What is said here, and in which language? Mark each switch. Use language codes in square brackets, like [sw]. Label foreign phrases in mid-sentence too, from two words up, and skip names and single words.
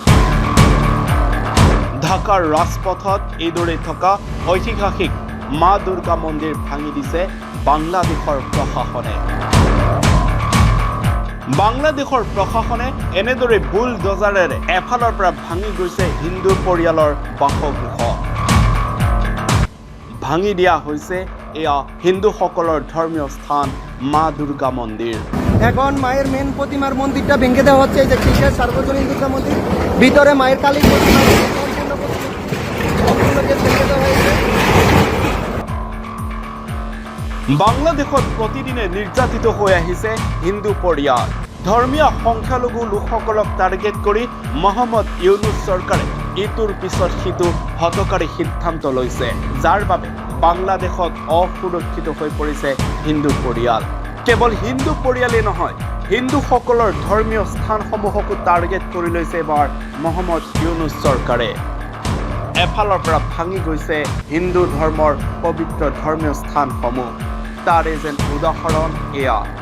[as] ঢাকাৰ ৰাজপথত এইদৰে থকা ঐতিহাসিক মা দুৰ্গা মন্দিৰ ভাঙি দিছে বাংলাদেশৰ প্ৰশাসনে বাংলাদেশৰ প্ৰশাসনে এনেদৰে বুলডোজাৰেৰে এফালৰ পৰা ভাঙি গৈছে হিন্দু পৰিয়ালৰ বাসগৃহ ভাঙি দিয়া হৈছে এয়া হিন্দুসকলৰ ধৰ্মীয় স্থান মা দুৰ্গা মন্দিৰ [bn] এখন মায়ের মেন প্রতিমার মন্দিরটা ভেঙে দেওয়া হচ্ছে এই যে কৃষ্ণের সার্বজনীন দুর্গা মন্দির ভিতরে মায়ের কালী প্রতিমা ভেঙে দেওয়া হয়েছে [as] বাংলাদেশত প্ৰতিদিনে নিৰ্যাতিত হৈ আহিছে হিন্দু পৰিয়াল ধৰ্মীয় সংখ্যালঘু লোকসকলক টাৰ্গেট কৰি মহম্মদ ইউনুস চৰকাৰে ইটোৰ পিছত সিটো হতকাৰী সিদ্ধান্ত লৈছে যাৰ বাবে বাংলাদেশত অসুৰক্ষিত হৈ পৰিছে হিন্দু পৰিয়াল কেৱল হিন্দু পৰিয়ালেই নহয় হিন্দুসকলৰ ধৰ্মীয় স্থানসমূহকো টাৰ্গেট কৰি লৈছে এবাৰ মহম্মদ ইউনুস চৰকাৰে এফালৰ পৰা ভাঙি গৈছে হিন্দু ধৰ্মৰ পবিত্ৰ ধৰ্মীয় স্থানসমূহ তাৰে যেন উদাহৰণ এয়া